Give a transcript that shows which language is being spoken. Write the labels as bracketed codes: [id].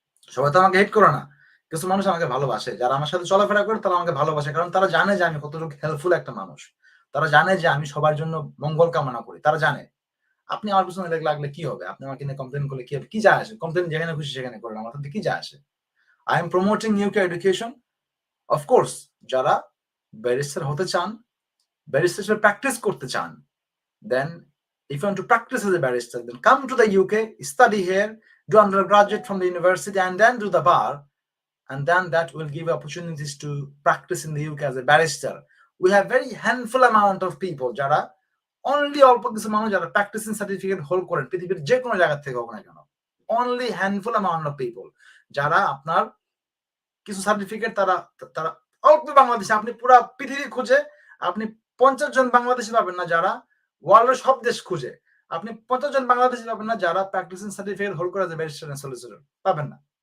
[bn] সবাই তো আমাকে হেট করে না। কিছু মানুষ আমাকে ভালোবাসে। যারা আমার সাথে চলাফেরা করে তারা আমাকে ভালোবাসে। কারণ তারা জানে যে আমি কতটুকু হেল্পফুল একটা মানুষ। তারা জানে যে আমি সবার জন্য মঙ্গল কামনা করি। তারা জানে। আপনি আমার পিছনে লাগলে কি হবে? আপনি আমাকে নিয়ে কমপ্লেইন করলে কি হবে? কি যায় আসে? কমপ্লেইন যেখানে খুশি সেখানে করেন। আমার তাতে কি যায় আসে? [en] I am promoting UK education. Of course, [bn] যারা ব্যারিস্টার হতে চান, ব্যারিস্টার হিসেবে প্র্যাকটিস করতে চান, [en] then if you want to practice as a barrister, then come to the UK, study here, do undergraduate from the university, and then do the bar, and then that will give opportunities to practice in the UK as a barrister. We have very handful amount of people [bn] যারা only অল্প কিছু মানুষ যারা practising certificate hold করেন পৃথিবীর যে কোনো জায়গা থেকে হোক না কেন, [en] only handful amount of people [bn] যারা আপনার কিছু সার্টিফিকেট তারা তারা অল্প বাংলাদেশে, আপনি পুরো পৃথিবী খুঁজে আপনি 50 জন বাংলাদেশি পাবেন না যারা ওয়ার্ল্ডের সব দেশ খুঁজে আপনি 50 জন বাংলাদেশি পাবেন না যারা প্র্যাকটিসিং সার্টিফিকেট হোল্ড করে আছে ব্যারিস্টার এন্ড সলিসিটর, পাবেন না।